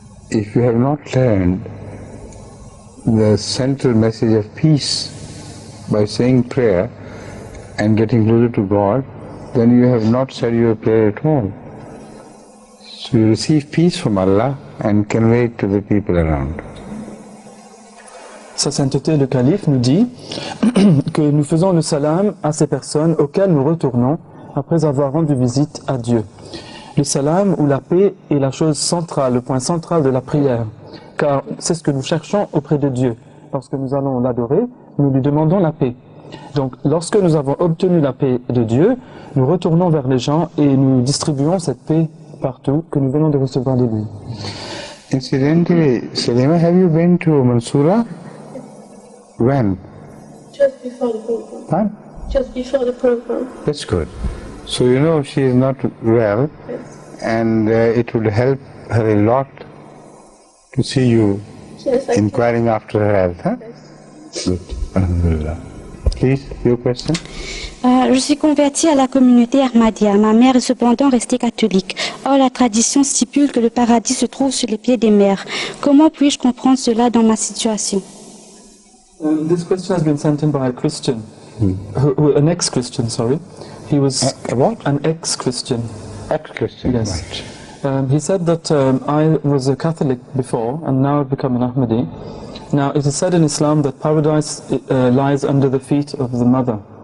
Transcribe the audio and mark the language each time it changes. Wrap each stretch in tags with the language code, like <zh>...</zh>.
<en>If you have not learned the central message of peace by saying prayer and getting closer to God, then you have not said your prayer at all. So you receive peace from Allah and convey it to the people around.</en> <fr>Sa sainteté le calife nous dit que nous faisons le salam à ces personnes auxquelles nous retournons après avoir rendu visite à Dieu. Le salam ou la paix est la chose centrale, le point central de la prière, car c'est ce que nous cherchons auprès de Dieu. Lorsque nous allons l'adorer, nous lui demandons la paix. Donc, lorsque nous avons obtenu la paix de Dieu, nous retournons vers les gens et nous distribuons cette paix partout que nous venons de recevoir de lui.</fr> <en>Incidentally, Salima, have you been to Mansoura? When? Just before the program. Huh? Just before the program. That's good. So you know she is not well, and it would help her a lot to see you inquiring after her health. Huh? Good. Alhamdulillah. Please, your question?</en> <fr>Je suis convertie à la communauté Ahmadiyya. Ma mère est cependant restée catholique. Or, la tradition stipule que le paradis se trouve sur les pieds des mères. Comment puis-je comprendre cela dans ma situation?</fr> <en>This question has been sent in by a Christian, an ex-Christian, sorry. He was an ex-Christian. Ex-Christian, yes. right. He said that I was a Catholic before and now I've become an Ahmadi. Now, it is said in Islam that paradise lies under the feet of the mother.</en>